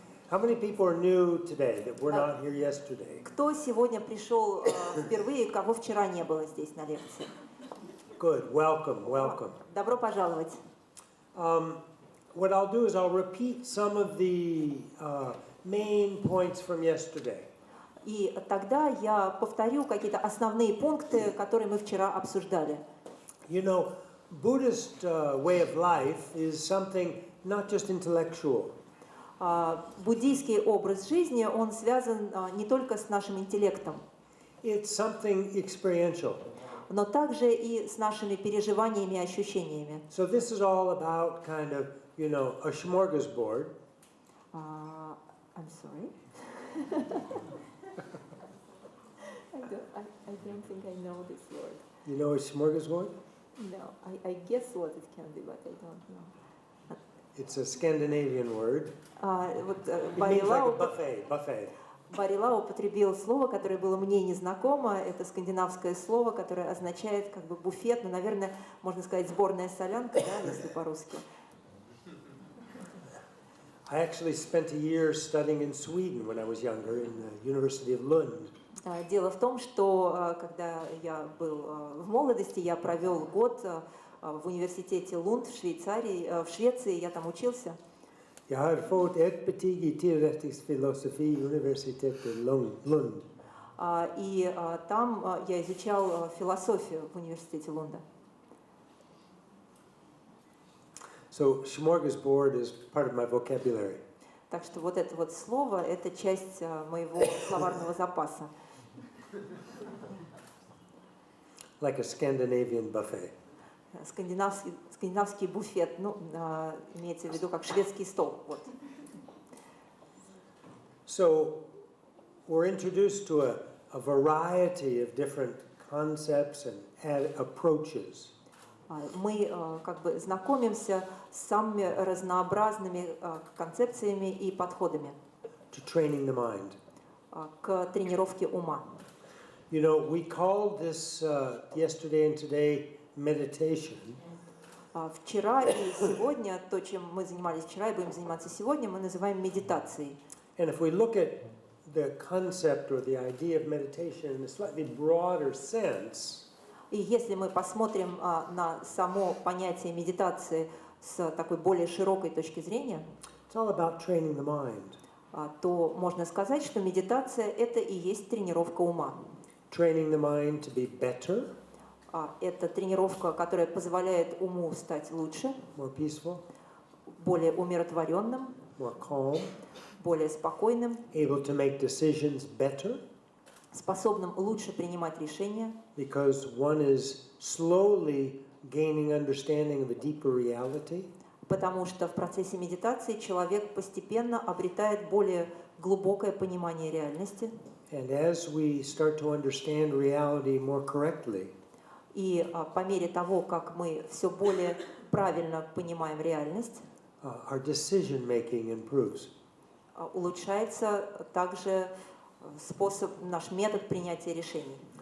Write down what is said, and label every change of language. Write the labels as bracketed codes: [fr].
[en] How many people are new today that were not here yesterday? [ru] Кто сегодня пришел впервые, кого вчера не было здесь на лекции? [en] Good. Welcome. Welcome. [ru] Добро пожаловать. [en] What I'll do is I'll repeat some of the main points from yesterday. [ru] И тогда я повторю какие-то основные пункты, которые мы вчера обсуждали. [en] You know, Buddhist way of life is something not just intellectual. [ru] Буддийский образ жизни, он связан не только с нашим интеллектом, [en] It's something experiential. [ru] но также и с нашими переживаниями и ощущениями. [en] So this is all about kind of, you know, a smorgasbord. I'm sorry. I don't think I know this word. You know a smorgasbord? No, I guess what it can be, but I don't know. It's a Scandinavian word. [ru] Вот [en] It means like a buffet. [ru] Барри употребил слово, которое было мне незнакомо. Это скандинавское слово, которое означает как бы буфет, но, наверное, можно сказать сборная солянка, да, если по-русски. [en] I actually spent a year studying in Sweden when I was younger in the University of Lund. [ru] Дело в том, что когда я был в молодости, я провел год в университете Лунд в Швеции, я там учился. [sv] Jag har fått ett betyg i teoretisk filosofi vid universitetet i Lund. [ru] И там я изучал философию в университете Лунда. [en] So smorgasbord is part of my vocabulary. [ru] Так что вот это вот слово, это часть моего словарного запаса. [en] Like a Scandinavian buffet. [ru] Скандинавский буфет, ну, имеется в виду как шведский стол. Вот. [en] So we're introduced to a variety of different concepts and approaches. [ru] Мы как бы знакомимся с самыми разнообразными концепциями и подходами [en] To training the mind. [ru] К тренировке ума. [en] You know, we called this yesterday and today meditation. [ru] Вчера и сегодня, то, чем мы занимались вчера и будем заниматься сегодня, мы называем медитацией. [en] And if we look at the concept or the idea of meditation in a slightly broader sense, [ru] И если мы посмотрим на само понятие медитации с такой более широкой точки зрения, [en] it's all about training the mind. [ru] То можно сказать, что медитация – это и есть тренировка ума. [en] Training the mind to be better. [ru] Это тренировка, которая позволяет уму стать лучше, [en] More peaceful, [ru] более умиротворенным, [en] more calm, [ru] более спокойным, [en] able to make decisions better, [ru] способным лучше принимать решения, [en] because one is slowly gaining understanding of a deeper reality. [ru] потому что в процессе медитации человек постепенно обретает более глубокое понимание реальности. [en] And as we start to understand reality more correctly, [ru] И по мере того, как мы все более правильно понимаем реальность, [en] our decision making improves. [ru] улучшается также наш метод принятия решений.